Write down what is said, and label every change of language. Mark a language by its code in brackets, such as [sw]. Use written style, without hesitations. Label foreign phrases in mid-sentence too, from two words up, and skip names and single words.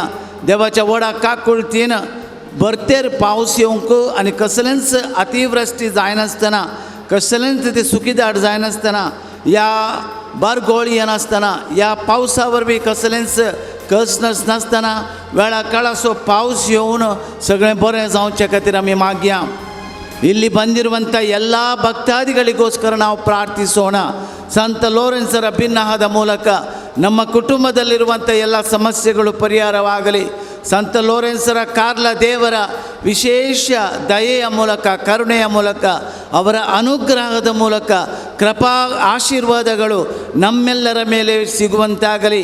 [kok] देवाच्या व्हडा काकुळतीन भरतेर पावस येवंक आनी कसलेंच अतिवृश्टी जायनासतना, कसलेंच ते सुकीदाट जायनासतना, ह्या बारगोळ येनासतना, ह्या पावसा वरवीं कसलेंच कस नासतना वेळा काळाचो पावस येवन सगळें बरें जावचे खातीर आमी मागया. [kn] ಇಲ್ಲಿ ಬಂದಿರುವಂಥ ಎಲ್ಲ ಭಕ್ತಾದಿಗಳಿಗೋಸ್ಕರ ನಾವು ಪ್ರಾರ್ಥಿಸೋಣ. ಸಂತ ಲೋರೆನ್ಸರ ಭಿನ್ನಹದ ಮೂಲಕ ನಮ್ಮ ಕುಟುಂಬದಲ್ಲಿರುವಂಥ ಎಲ್ಲ ಸಮಸ್ಯೆಗಳು ಪರಿಹಾರವಾಗಲಿ. ಸಂತ ಲೋರೆನ್ಸರ ಕಾರ್ಲ ದೇವರ ವಿಶೇಷ ದಯೆಯ ಮೂಲಕ, ಕರುಣೆಯ ಮೂಲಕ, ಅವರ ಅನುಗ್ರಹದ ಮೂಲಕ ಕೃಪಾ ಆಶೀರ್ವಾದಗಳು ನಮ್ಮೆಲ್ಲರ ಮೇಲೆ ಸಿಗುವಂತಾಗಲಿ.